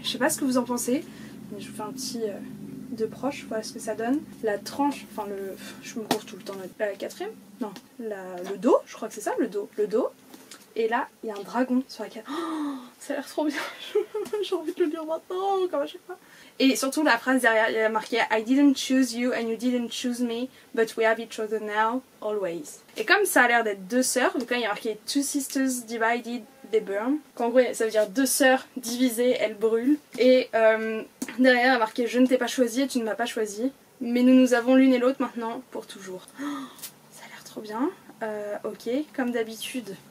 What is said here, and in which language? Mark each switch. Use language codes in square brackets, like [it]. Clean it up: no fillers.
[fr] Je sais pas ce que vous en pensez. Mais je vous fais un petit de proche. Voilà ce que ça donne. La tranche, enfin le... Je me cours tout le temps. La quatrième? Non, le dos, je crois que c'est ça, le dos. Le dos. Et là, il y a un dragon sur la carte. Oh, ça a l'air trop bien. J'ai envie de le lire maintenant, comme à chaque fois. Et surtout la phrase derrière, il y a marqué [en] I didn't choose you and you didn't choose me, but we have each other now, always. [fr] Et comme ça a l'air d'être deux sœurs, donc là il y a marqué [en] Two sisters divided, they burn. [fr] En gros, ça veut dire deux sœurs divisées, elles brûlent. Et derrière, il y a marqué Je ne t'ai pas choisi et tu ne m'as pas choisi, mais nous avons l'une et l'autre maintenant pour toujours. Oh, ça a l'air trop bien. Ok, comme d'habitude.